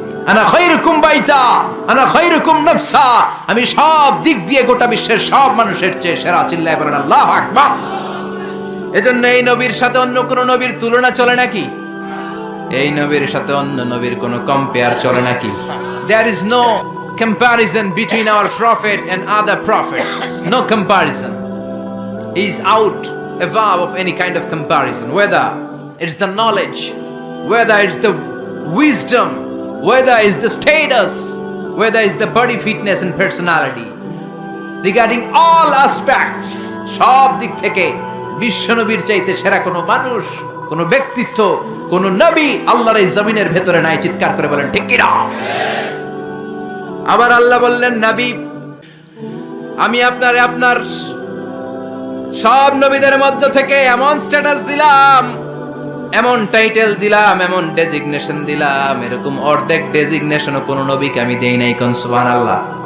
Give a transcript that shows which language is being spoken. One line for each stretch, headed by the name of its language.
Arabic: আনা খায়রুকুম বাইতা, আনা খায়রুকুম নাফসা,
Bangla: আমি সব দিক দিয়ে গোটা বিশ্বের সব মানুষের চেয়ে সেরা। চিল্লায়ে বলেন আল্লাহু আকবার। এজন্য এই নবীর সাথে অন্য কোন নবীর তুলনা চলে নাকি? এই নবীর সাথে অন্য নবীর কোন কম্পেয়ার চলে নাকি?
English: There is no comparison between our prophet and other prophets. No comparison. He is out above of any kind of comparison. Whether it's the knowledge, whether it's the wisdom, whether it's the status, whether it's the body fitness and personality. Regarding all aspects,
Bangla: সব দিক থেকে বিশ্বনবীর চাইতে সেরা কোনো মানুষ, কোনো ব্যক্তিত্ব, কোনো নবী আল্লাহর এই জমিনের ভেতরে নাই। চিৎকার করে বলেন ঠিক কি না? আবার আল্লাহ বললেন, নবী আমি আপনার সব নবীদের মধ্য থেকে এমন স্ট্যাটাস দিলাম, এমন টাইটেল দিলাম, এমন ডেজিগনেশন দিলাম, এরকম অর্ধেক ডেজিগনেশনও কোন নবীকে আমি দেই নাই। কোন সুবহানাল্লাহ।